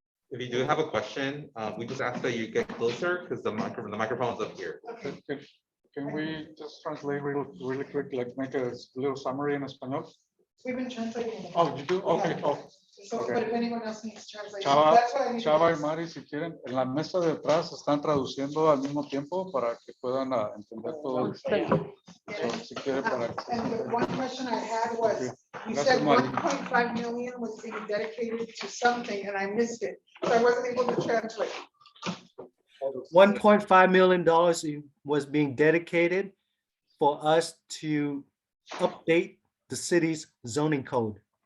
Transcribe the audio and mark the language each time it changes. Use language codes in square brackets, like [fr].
[en] If you do have a question, we just ask that you get closer because the microphone is up here. Can we just translate really quick, like make a little summary in español? We've been translating. Oh, you do? Okay. Oh. So, Okay. but if anyone else needs translation, Chava, that's what I need. [es] Chava y Mari, si quieren, en la mesa de atrás están traduciendo al mismo tiempo para que puedan entender todo. [en] So, [es] si quieren para que [en] And the one question I had was, you [es] Gracias, [en] said [es] Mari. [en] 1.5 million was being dedicated to something and I missed it. So I wasn't able to translate. $1.5 million was being dedicated for us to update the city's zoning code.